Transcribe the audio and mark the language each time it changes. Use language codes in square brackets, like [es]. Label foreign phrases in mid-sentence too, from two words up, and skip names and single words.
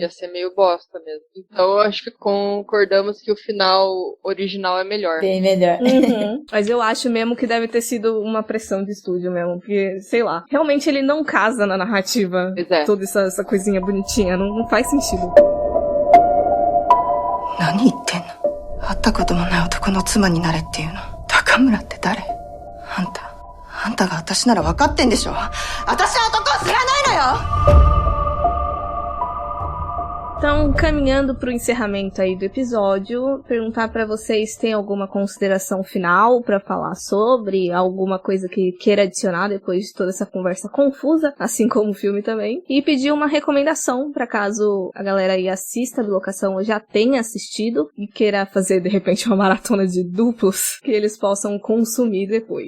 [pt] Ia ser meio bosta mesmo. Então eu acho que concordamos que o final original é melhor. Bem melhor. Mas eu acho mesmo que deve ter sido uma pressão de estúdio mesmo, porque, sei lá, realmente ele não casa na narrativa. Toda essa coisinha bonitinha, não faz sentido. [ja] 何言ってんの？会ったこともない男の妻になれっていうの。高村って誰？あんたが私なら分かってんでしょ？私は男を知らないのよ！ [pt] Então, caminhando pro encerramento aí do episódio, perguntar pra vocês, tem alguma consideração final pra falar sobre, alguma coisa que queira adicionar depois de toda essa conversa confusa, assim como o filme também, e pedir uma recomendação pra caso a galera aí assista a bilocação ou já tenha assistido e queira fazer, de repente, uma maratona de duplos que eles possam consumir depois.